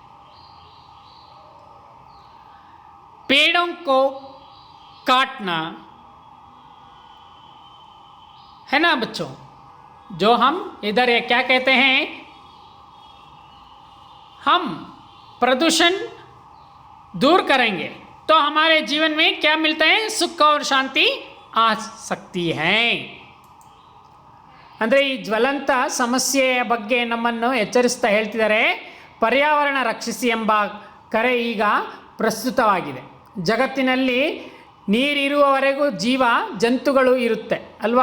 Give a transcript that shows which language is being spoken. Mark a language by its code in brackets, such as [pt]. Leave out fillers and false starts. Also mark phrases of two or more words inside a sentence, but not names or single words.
[hi] पेड़ों को काटना, है ना बच्चों? जो हम इधर ये क्या कहते हैं, हम प्रदूषण दूर करेंगे तो हमारे जीवन में क्या मिलता है? सुख और शांति आ सकती है। [kn] ಅಂದರೆ ಈ ಜ್ವಲಂತ ಸಮಸ್ಯೆಯ ಬಗ್ಗೆ ನಮ್ಮನ್ನು ಎಚ್ಚರಿಸ್ತಾ ಹೇಳ್ತಿದ್ದಾರೆ, ಪರ್ಯಾವರಣ ರಕ್ಷಿಸಿ ಎಂಬ ಕರೆ ಈಗ ಪ್ರಸ್ತುತವಾಗಿದೆ। ಜಗತ್ತಿನಲ್ಲಿ ನೀರಿರುವವರೆಗೂ ಜೀವ ಜಂತುಗಳು ಇರುತ್ತೆ ಅಲ್ವಾ?